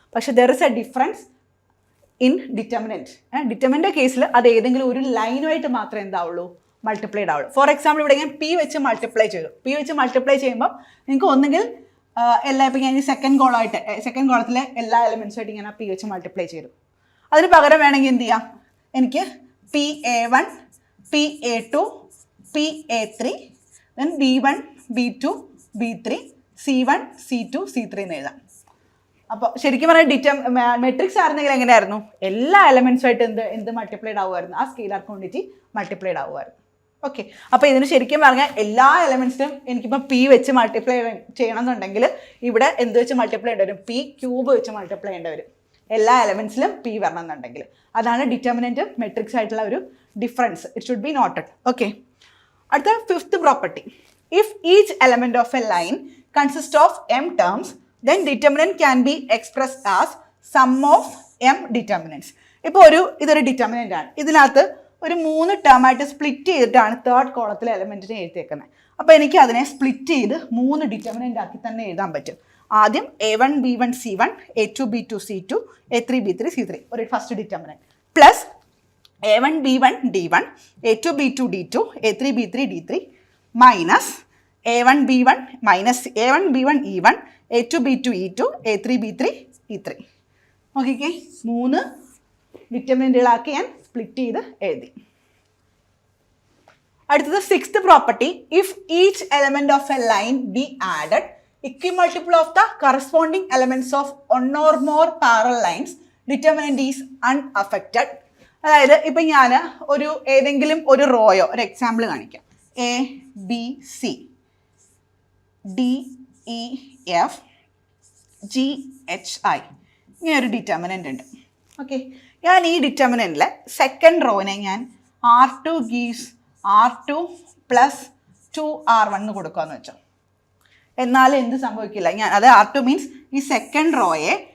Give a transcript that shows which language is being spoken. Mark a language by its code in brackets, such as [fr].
[ml] പക്ഷേ [en] There is a difference in determinant. [ml] ഡിറ്റർമിനൻ്റെ കേസിൽ അത് ഏതെങ്കിലും ഒരു ലൈനുമായിട്ട് മാത്രമേ എന്താവുള്ളൂ, മൾട്ടിപ്ലൈഡ് ആവുള്ളൂ. ഫോർ എക്സാമ്പിൾ ഇവിടെ ഞാൻ P വെച്ച് മൾട്ടിപ്ലൈ ചെയ്തു. P വെച്ച് മൾട്ടിപ്ലൈ ചെയ്യുമ്പോൾ നിങ്ങൾക്ക് ഒന്നുകിൽ ഇപ്പോൾ ഞാൻ ഈ സെക്കൻഡ് കോളത്തിലെ എല്ലാ എലമെൻറ്റ്സുമായിട്ട് ഞാൻ P വെച്ച് മൾട്ടിപ്ലൈ ചെയ്തു. അതിന് പകരം വേണമെങ്കിൽ എന്ത് ചെയ്യാം, എനിക്ക് PA1 PA2 PA3 then B1 B2 B3 C1 C2 C3 എന്ന് എഴുതാം. അപ്പോൾ ശരിക്കും പറഞ്ഞാൽ മെട്രിക്സ് ആയിരുന്നെങ്കിൽ എങ്ങനെയായിരുന്നു, എല്ലാ എലമെൻറ്റ്സുമായിട്ട് എന്ത് മൾട്ടിപ്ലൈഡ് ആവുമായിരുന്നു, ആ സ്കെയിലാർ ക്വാണ്ടിറ്റി മൾട്ടിപ്ലൈഡ് ആവുമായിരുന്നു. ഓക്കെ, അപ്പോൾ ഇതിന് ശരിക്കും പറഞ്ഞാൽ എല്ലാ എലമെൻറ്റ്സിനും എനിക്കിപ്പോൾ P വെച്ച് മൾട്ടിപ്ലൈ ചെയ്യണം എന്നുണ്ടെങ്കിൽ ഇവിടെ എന്ത് വെച്ച് മൾട്ടിപ്ലൈ ചെയ്യേണ്ടി വരും, P³ വെച്ച് മൾട്ടിപ്ലൈ ചെയ്യേണ്ടി വരും. എല്ലാ എലമെൻറ്റ്സിലും P വരണം എന്നുണ്ടെങ്കിൽ. അതാണ് ഡിറ്റർമിനൻറ്റ് മെട്രിക്സ് ആയിട്ടുള്ള ഒരു difference. [en] It should be noted. Okay, അടുത്ത fifth property, if each element of a line consist of M terms then determinant can be expressed as sum of M determinants. [ml] ഇപ്പോൾ ഇതൊരു determinant ആണ്. ഇതിനകത്ത് ഒരു 3 ടേമായിട്ട് split ചെയ്തിട്ടാണ് third കോളത്തിലെ എലമെൻറ്റിനെ എഴുതിയേക്കുന്നത്. അപ്പോൾ എനിക്ക് അതിനെ സ്പ്ലിറ്റ് ചെയ്ത് 3 ഡിറ്റർമിനൻ്റ് ആക്കി തന്നെ എഴുതാൻ പറ്റും. ആദ്യം A1 B1 C1 A2 B2 C2 A3 B3 C3 ഒരു first determinant plus A1 B1 D1 A2 B2 D2 A3 B3 D3 minus A1 B1 minus A1 B1 E1 A2 B2 E2 A3 B3 E3. നോക്കിക്കേ, 3 ഡിറ്റർമിനൻ്റുകളാക്കി ഞാൻ split ചെയ്ത് എഴുതി. [en] അടുത്തത് sixth property, if each element of a line be added equimultiple of the corresponding elements of one or more parallel lines, determinant is unaffected. [ml] അതായത് ഇപ്പം ഞാൻ ഏതെങ്കിലും ഒരു റോയോ ഒരു എക്സാമ്പിൾ കാണിക്കാം, ABC DEF GHI ഇങ്ങനെ ഒരു ഡിറ്റർമിനൻ്റ് ഉണ്ട്. ഓക്കെ, ഞാൻ ഈ ഡിറ്റർമിനൻറ്റിലെ സെക്കൻഡ് റോനെ ഞാൻ R2 gives R2 + 2R1 എന്ന് കൊടുക്കാമെന്ന് വെച്ചോ. എന്നാൽ എന്ത് സംഭവിക്കില്ല, അത് R2 മീൻസ് ഈ സെക്കൻഡ് റോയെ